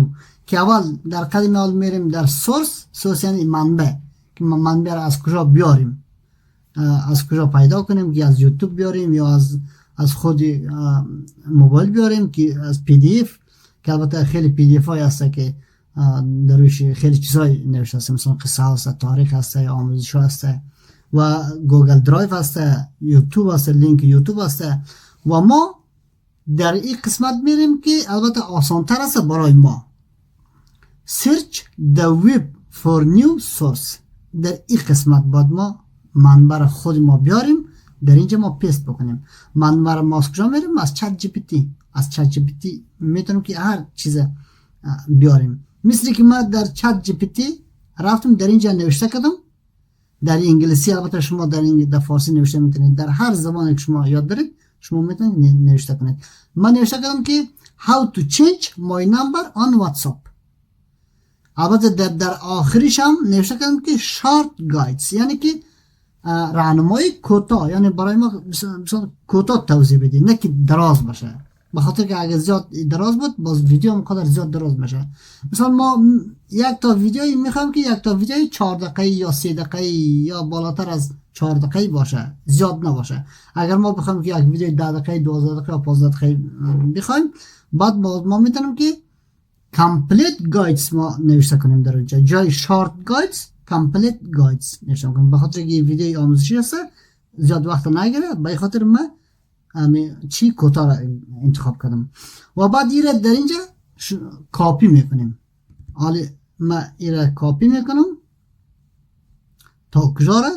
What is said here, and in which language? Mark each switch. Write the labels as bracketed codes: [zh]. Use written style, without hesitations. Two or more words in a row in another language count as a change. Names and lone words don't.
[fa] که اول در قدم اول میریم در سورس یعنی منبع، که منبع را از کجا بیاریم، از کجا پیدا کنیم، که از یوتیوب بیاریم یا از خود موبایل بیاریم، که از پی دی اف، که البته خیلی پی دی اف های هست که درویش خیلی چیزای نوشته هست، مثلا قصه هست، تاریخ هست، آموزش هست و گوگل درایو هست، یوتیوب هست، لینک یوتیوب هست. و ما در این قسمت میریم که البته آسان تر است برای ما، [en] search the web for new source. [fa] در این قسمت باید ما منبع خود ما بیاریم، در اینجا ما پیست بکنیم. منبع ما از کجا میریم؟ از چت جی پی تی. از چت جی پی تی میتونیم که هر چیز بیاریم، مثل که ما در چت جی پی تی رفتم در اینجا نوشته کردم، در انگلیسی البته شما در فارسی نوشته میتونید، در هر زبانی که شما یاد دارید شما میتونید نوشته کنید. من نوشته کردم که [en] how to change my number on WhatsApp. [fa] البته در آخرش هم نوشته کردم که [en] short guides، [fa] یعنی که راهنمای کوتاه، یعنی برای ما مثلا کوتاه توضیح بدید، نه که دراز باشه، بخاطر که اگه زیاد دراز بود باز ویدیو هم قدر زیاد دراز میشه. مثلا ما یک تا ویدیویی میخوایم که یک تا ویدیوی 4 دقیقه یا 3 دقیقه یا بالاتر از 4 دقیقه باشه، زیاد نباشه. اگر ما بخوایم که یک ویدیو 10 دقیقه 12 دقیقه یا 15 دقیقه بخوایم، بعد ما میتونیم که [en] complete guides [fa] ما نوشته کنیم در اونجا، جای [en] short guides complete guides [fa] نوشته کنیم، بخاطر که ویدیو آموزشی هست زیاد وقت نگیره، به خاطر من چی کوتاه را انتخاب کردم. و بعد ایره در اینجا کاپی میکنیم. حالا ما ایره کاپی میکنم تا کجا را؟